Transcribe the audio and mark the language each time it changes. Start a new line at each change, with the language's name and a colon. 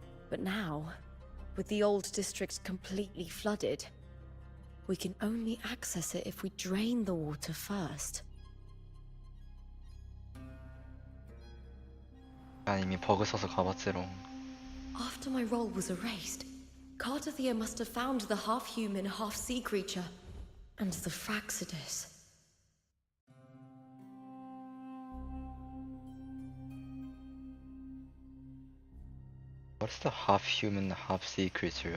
English: But now, with the old district completely flooded, we can only access it if we drain the water first.
Korean: 난 이미 버그 써서 가봤지롱.
English: After my role was erased, Cartathea must have found the half-human, half-sea creature, and the Fraxidus. What's the half-human, half-sea creature?